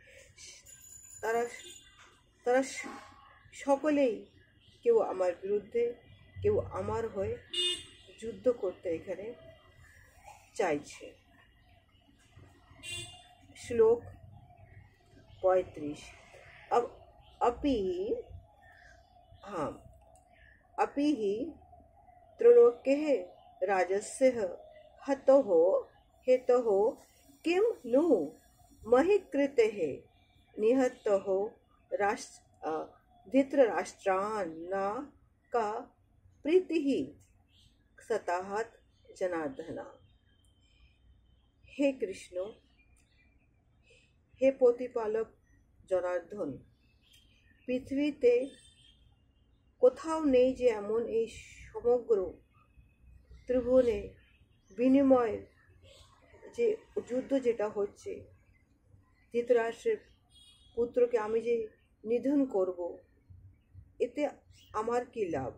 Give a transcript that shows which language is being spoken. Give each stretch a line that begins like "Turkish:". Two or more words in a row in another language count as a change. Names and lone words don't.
Bangla: তারা সকলেই কেউ আমার বিরুদ্ধে, কেউ আমার হয়ে যুদ্ধ করতে এখানে চাইছে। श्लोक 35।
Sanskrit: अपि हि त्रैलोक्यः राजस्य हेतोः किं नु महीकृतेः निहतः धृतराष्ट्रान् न का प्रीतिः सतः जनार्दन।
Bangla: হে কৃষ্ণ, হে প্রতিপালক জনার্দন, পৃথিবীতে কোথাও নেই যে এমন এই সমগ্র ত্রিভুবনে বিনিময় যে যুদ্ধ যেটা হচ্ছে, ধৃতরাষ্ট্রের পুত্রকে আমি যে নিধন করব, এতে আমার কি লাভ?